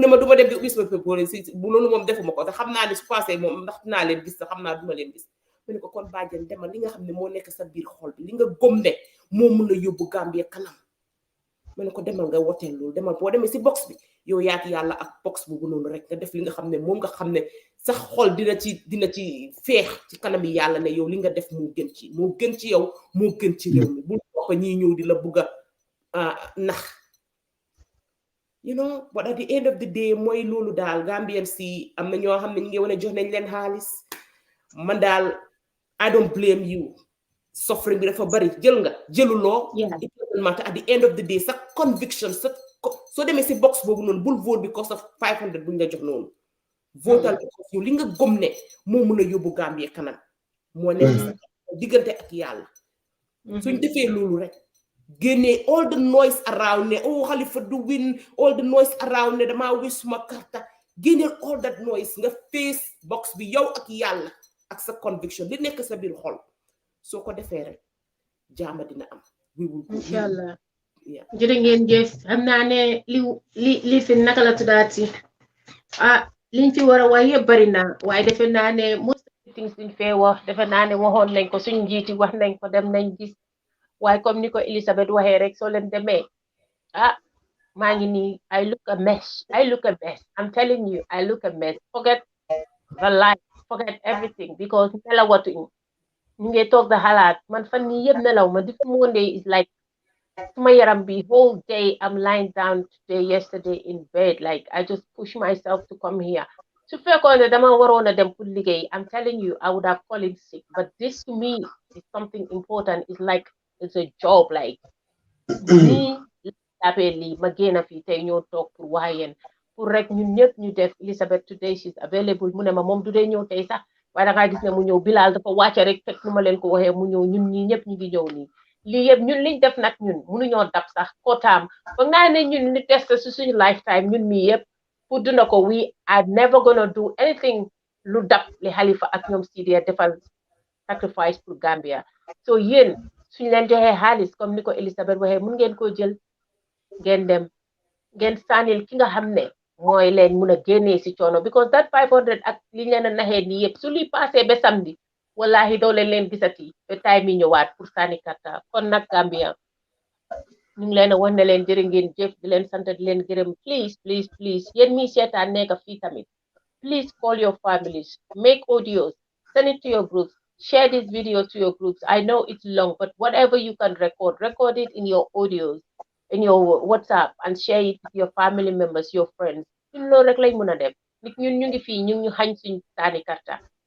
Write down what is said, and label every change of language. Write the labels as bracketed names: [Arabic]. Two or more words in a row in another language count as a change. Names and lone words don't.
[Wolof] ma du ma dem di ubis ma politique bu loolu moom defuma ko te xam naa ne su passé moom ndax dinaa leen gis te xam naa duma leen gis mu ne ko kon bàjjen demal li nga xam ne moo nekk sa biir xol bi li nga gëm ne moo mun la yóbbu Gambie kanam ma ne ko demal nga woteel loolu demal boo demee si box bi yow yaak yàlla ak box boobu noonu rek nga def li nga xam ne moom nga xam ne sax xol dina ci feex ci kanami yàlla ne yow li nga def moo gën ci yow moo gën ci réew mi bul topp ñii ñëw di la bugg a nax [English] you know but at the end of the day [Wolof] mooy loolu daal Gambien si am na ñoo xam ne ñu ngi wane jox nañ leen xaalis man daal [English] I don't blame you [Wolof] suffering bi dafa bari jëluloo te [English] at the end of the day [Wolof] sa conviction soo demee si box boobu noonu bul vote [English] because of [Wolof] 500 buñ la jox noonu votal because yow li nga gëm ne moo mën a yóbbu Gambie kanam moo nekk sa diggante ak yàlla suñ defee loolu rek génnee [English] all the noise around [Wolof] ne Halifa du win [English] all the noise around [Wolof] ne damaa wis suma karta génneel [English] all that noise [Wolof] nga face box bi yow ak yàlla ak sa conviction li nekk sa biir xol soo ko defee rek jaama dina am inshallah jërë ngeen jëf xam naa ne li fi naka la tuddaati liñ fi war a wax yëpp bari na waaye defe naa ne [English] most of the things [Wolof] liñ fee wax defe naa ne waxoon nañ ko suñ njiiti wax nañ ko dem nañ gis waaye comme ni ko Elizabeth waxee rek soo leen demee maa ngi nii [English] I look a mess I'm telling you I look a mess forget the life forget everything because [Wolof] nelawatuñ ñu ngi toog da xalaat man fan nii yëpp nelaw ma [English] this Monday is like [Wolof] suma yaram bi [English] whole day I'm lying down today yesterday in bed like I just push myself to come here [Wolof] su fekkoon ne dama waroon a dem pour liggéey [English] I'm telling you I would have fallen sick but this to me is something important it's like it's a job like [Wolof] nii jàppee lii ma génn fii tey ñoo toog pour wax yéen pour rek ñun ñëpp ñu def [English] Elizabeth today she's available [Wolof] mu ne ma moom du dee ñëw tey sax waaye da ngaa gis ne mu ñëw Bilal dafa wàcce rek fekk nu ma leen ko waxee mu ñëw ñun ñii ñëpp ñu ngi ñëw nii lii yëpp ñun liñ def nag ñun mënuñoo dab sax kootaam foog naa ne ñun li test si suñu lifetime ñun mii yëpp pour dunda ko [English] we are never gonna do anything [Wolof] lu dab li Halifa ak ñoom Sidia defal sacrifice pour Gambia so yéen suñ leen joxee xaalis comme ni ko Elizabeth waxee mun ngeen koo jël ngeen dem ngeen sànnil ki nga xam ne mooy leen mun a génnee si coono because that 500 ak liñ leen a naxee nii yëpp su luy passé ba samedi wallahi doo leen gisati ba time yi ñëwaat pour sànni karta kon nag Gambia ñu ngi leen a wax ne leen jërë ngeen jëf di leen sant di leen gërëm [English] please [Wolof] yéen mi seetaan nekk fii tamit [English] please call your families make audios send it to your groups share this video to your groups I know it's long but whatever you can record it in your audios in your WhatsApp and share it with your family members your friends [Wolof] ñun loolu rek lañ mën a def nit ñun ñu ngi fii ñu ngi xañ suñ sànni karta